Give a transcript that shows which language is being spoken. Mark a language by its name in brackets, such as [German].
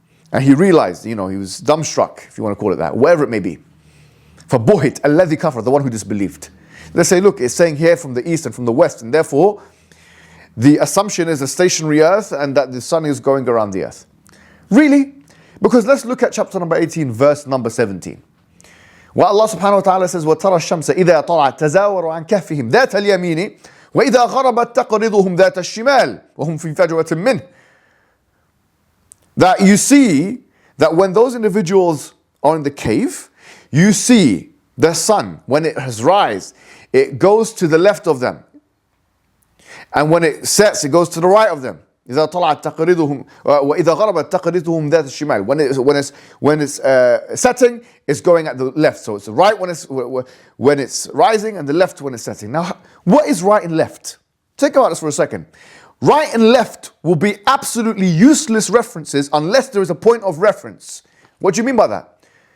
[English] And he realized, he was dumbstruck, if you want to call it that, whatever it may be. [Arabic] فَبُهِتْ الَّذِي كَفَرَ, [English] the one who disbelieved. They say, look, it's saying here from the east and from the west, and therefore the assumption is a stationary earth and that the sun is going around the earth. Really? Because let's look at chapter number 18, verse number 17. Where Allah subhanahu wa ta'ala says, [Arabic] وَتَرَى الشَّمْسَ إِذَا طَلَعَتْ تَزَاوَرُ عَنْ كَهْفِهِمْ ذَاتَ الْيَمِينِ وَإِذَا غَرَبَتْ تَقْرِضُهُمْ ذَاتَ الشِّمَالِ وَهُمْ فِي فَجْوَةٍ مِّنْهِ. [English] That you see that when those individuals are in the cave, you see the sun, when it has rise, it goes to the left of them. And when it sets, it goes to the right of them. [Arabic] إذا طلعت تقرضهم وإذا غربت تقرضهم ذات الشمال. [English] When it's setting, it's going at the left. So it's the right when it's rising and the left when it's setting. Now, what is right and left? Think about this for a second. Right and left will be absolutely useless references unless there is a point of reference. What do you mean by that?